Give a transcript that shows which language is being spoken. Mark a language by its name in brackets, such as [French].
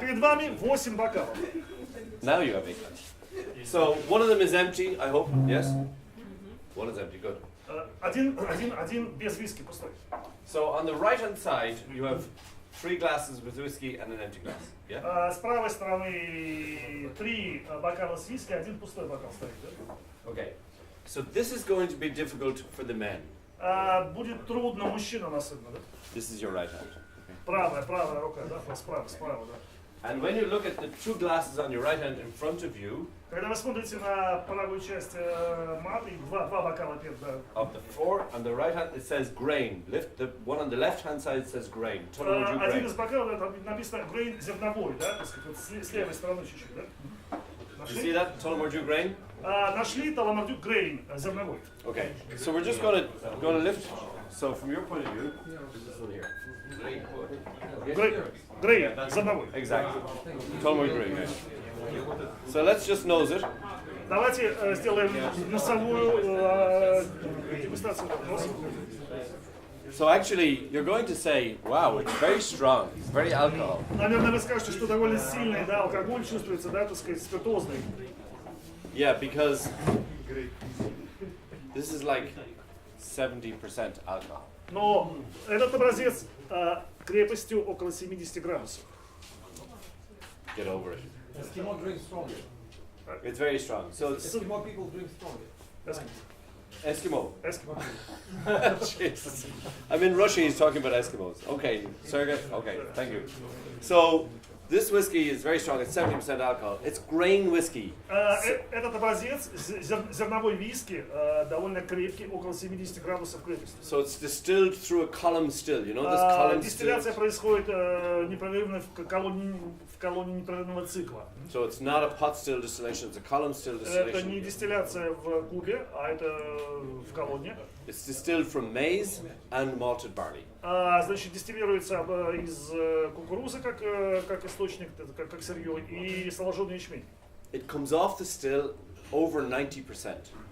[Russian] Перед вами 8 бокалов. [English] Now you have 8 glasses. So one of them is empty, I hope. Yes? One is empty, good. [Russian] Один без виски, пустой. [English] So on the right-hand side, you have 3 glasses with whiskey and an empty glass. Yeah? [Russian] С правой стороны 3 бокала с виски, один пустой бокал стоит. Да? [English] Okay. So this is going to be difficult for the men. [Russian] Будет трудно мужчинам особенно, да? [English] This is your right hand. [Russian] Правая рука, да? Справа, да. [English] And when you look at the 2 glasses on your right hand in front of you, [Russian] когда вы смотрите на правую часть маты, 2 бокала перед, да. [English] Of the 4 on the right hand, it says grain. Lift the one on the left hand side says grain. Tullamore Dew [Russian] Один [English] grain. [Russian] из бокалов, там написано grain зерновой, да? Так сказать, вот с левой стороны чуть-чуть, да? [English] You see that? Tullamore Dew grain? [Russian] Нашли Tullamore Dew grain зерновой. [English] Okay. So we're just going to lift. So from your point of view, this one here. [Russian] Grain зерновой. [English] Exactly. Tullamore Dew grain. So let's just nose it. [Russian] Давайте сделаем носовую дегустацию. [English] So actually, you're going to say, wow, it's very strong, it's very alcohol. [Russian] Наверное, вы скажете, что довольно сильный, да, алкоголь чувствуется, да, так сказать, спиртозный. [English] Yeah, because this is like 70% alcohol. [Russian] Но этот образец крепостью около 70 градусов. [English] Get over it. Eskimo drink stronger. It's very strong. So it's Eskimo people drink stronger. Eskimo. Eskimo. Jesus. I'm in Russia, he's talking about Eskimos. Okay, Sergey, okay, thank you. So, this whiskey is very strong, it's 70% alcohol. It's grain whiskey. [Russian] Этот образец, зерновой виски, довольно крепкий, около 70 градусов крепости. [English] So it's distilled through a column still, you know this column still? [Russian] Дистилляция происходит непрерывно в колонии непрерывного цикла. [English] So it's not a pot still distillation, it's a column still distillation. [Russian] Это не дистилляция в кубе, а это в колонне. [English] It's distilled from maize and malted barley. [Russian] Значит, дистиллируется из кукурузы как источник, как сырье, и соложенный ячмень. [English] It comes off the still over 90%.